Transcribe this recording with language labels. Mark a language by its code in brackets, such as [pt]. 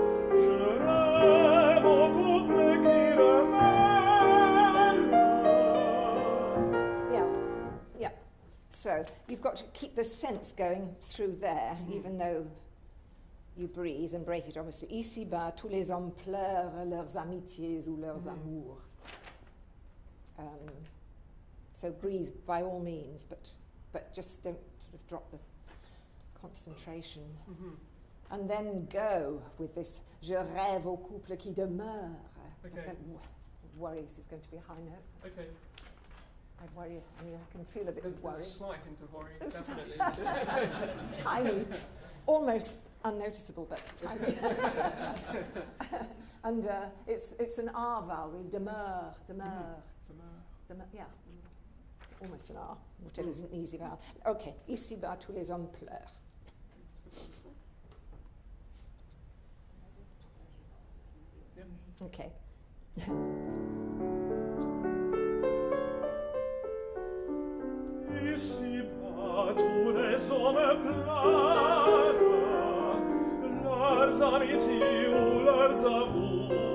[fr] Je rêve au couple qui demeure. [en] Yeah. So you've got to keep the sense going through there, even though you breathe and break it, obviously. [fr] Ici-bas, tous les hommes pleurent leurs amitiés ou leurs amours. [en] So breathe by all means, but just don't sort of drop the concentration. And then go with this [fr] je rêve au couple qui demeure. [en] Okay. Don't worry, this is going to be a high note. Okay. I worry. I mean, I can feel a bit of worry. There's a slight hint of worry, There's definitely. Tiny, almost unnoticeable, but tiny. And it's an R vowel, really, demeure. Yeah, almost an R, which is an easy vowel. [fr] Okay, ici-bas, tous les hommes pleurent. [en] Okay. [fr] Ici-bas, tous les hommes pleurent leurs amitiés ou leurs amours.